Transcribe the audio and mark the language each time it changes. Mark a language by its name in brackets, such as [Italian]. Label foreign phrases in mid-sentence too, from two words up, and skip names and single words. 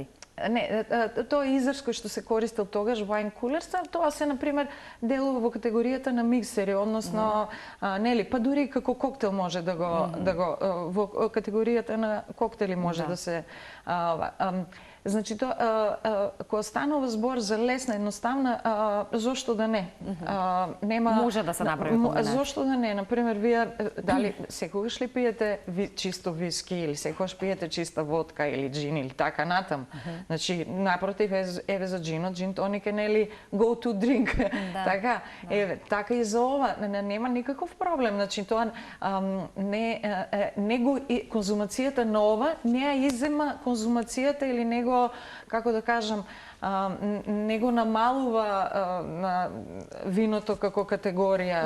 [Macedonian] Не, тоа е израз кој што се користел тогаш, [English] wine coolers, [Macedonian] тоа се, например, делува во категоријата на миксери, односно, нели, па дури како коктел може да го во категоријата на коктели може да се значи кога станува збор за лесна, едноставна, зошто да не? Нема може да се направи комбинација. Зошто да не? Например, вие дали секогаш ли пиете чисто виски или секогаш пиете чиста водка или джин или така натам? Значи, напротив, еве за джинот, джин тоник е нели [English] go to drink. [Macedonian] Така, еве, така и за ова нема никаков проблем. Значи, тоа конзумацијата на ова не ја иззема конзумацијата или него, како да кажам, не го намалува на виното како категорија.